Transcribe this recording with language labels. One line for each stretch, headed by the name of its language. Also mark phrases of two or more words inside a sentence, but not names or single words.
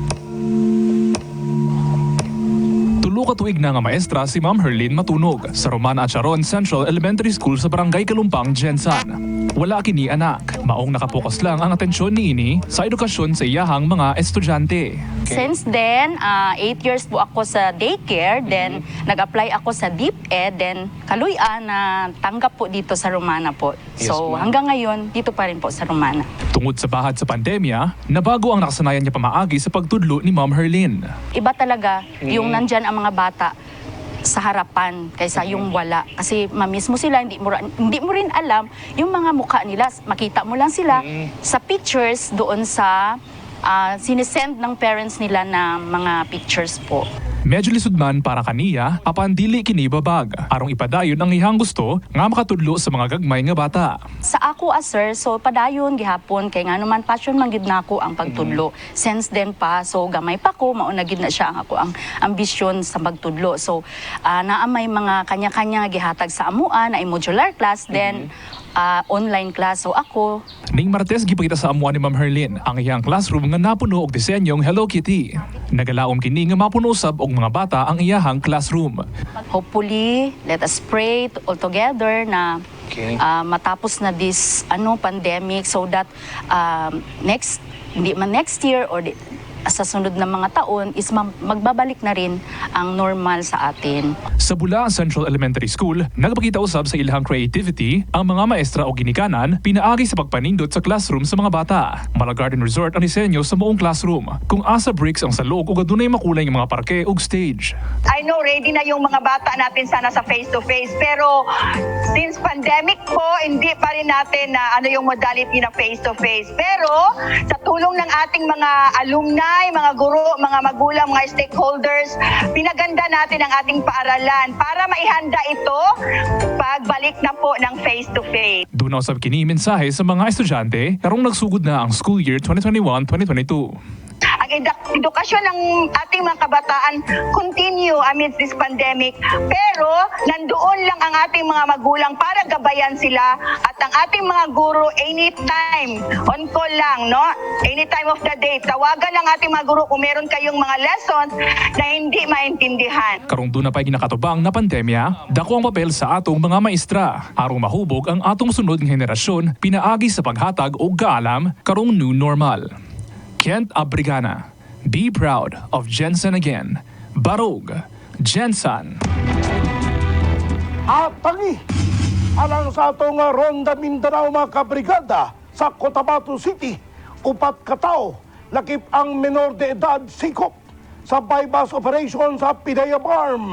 Cebuano: Tulo ka tuig na nga maestra si Ma'am Herlin Matunog sa Romana Acharon Central Elementary School sa Barangay Kalumpang, Jensan. Wala kini anak, maong nakapokus lang ang atensyon niini sa edukasyon sa iyahang mga estudyante.
English: Since then,
Filipino: 8 years po ako sa daycare, then nag-apply ako sa DepEd, then kaluyan na tanggap po dito sa Romana po. So hanggang ngayon, dito pa rin po sa Romana.
Cebuano: Tungod sa bahad sa pandemya, nabago ang nakasanayan niya pamaagi sa pagtudlo ni Ma'am Herlin.
Filipino: Iba talaga yung nandyan ang mga bata sa harapan kaysa yung wala. Kasi mamiss mo sila, hindi mo rin alam yung mga mukha nila. Makita mo lang sila sa pictures doon sa sinisend ng parents nila na mga pictures po.
Cebuano: Medyo lisod man para kaniya, apan dili kini babag. Arong ipadayon ang ihang gusto nga makatudlo sa mga gagmay nga bata. Sa ako sir, so padayon gihapon kay nga naman passion man gid nako ang pagtudlo.
English: Since then
Cebuano: pa, so gamay pa ko mauna gid na siya ang ako ang ambisyon sa pagtudlo. So naa may mga kanya-kanya gihatag sa amua na
English: modular class,
Cebuano: then
English: online class.
Cebuano: So ako Ning Martes gipakita sa amuan ni Ma'am Herlin ang iyang classroom nga napuno og disenyong Hello Kitty. Nagalaom kini nga mapuno sab og mga bata ang iyahang classroom.
English: hopefully let us pray all together
Filipino: na matapos na
English: this pandemic, so that
Filipino: hindi man
English: next year
Filipino: or sa sunod na mga taon is magbabalik na rin ang normal sa atin.
Cebuano: Sa Bula Central Elementary School, nagpakita usab sa ilahang creativity ang mga maestra o ginikanan pinaagi sa pagpanindot sa classroom sa mga bata. Mala Garden Resort ang disenyo sa buong classroom, kung asa bricks ang salog ug adunay makulay nga mga parke ug stage.
English: I know
Filipino: ready na yung mga bata natin sana sa face-to-face, pero
English: since pandemic
Filipino: po, hindi pa rin natin na yung modality na face-to-face. Pero sa tulong ng ating mga alumni, mga guro, mga magulang, mga stakeholders, pinaganda natin ang ating paaralan para maihanda ito pagbalik na po ng face-to-face.
Cebuano: Doon usab kini mensahe sa mga estudyante karong nagsugod na ang
English: school year
Cebuano: 2021-2022.
Filipino: Ang pag-edukasyon ng ating mga kabataan
English: continue amidst this pandemic.
Filipino: Pero nandoon lang ang ating mga magulang para gabayan sila at ang ating mga guro anytime,
English: on call
Filipino: lang, no?
English: Anytime of the day.
Filipino: Tawagan lang ating mga guro kung meron kayong mga lessons na hindi maintindihan.
Cebuano: Karong doon na pa'y ginakatubang na pandemya, dako ang papel sa atong mga maestra. Arong mahubog ang atong sunod ng henerasyon, pinaagi sa paghatag o kaalam karong
English: new normal.
Cebuano: Kent Abrigana,
English: be proud of Jensen again.
Cebuano: Barog, Jensen. At tangi, alang sa atong Ronda Mindanao mga kabrigada sa Cotabato City, 4 katao, lakip ang menor de edad sikop sa bypass operation sa Pidea Farm.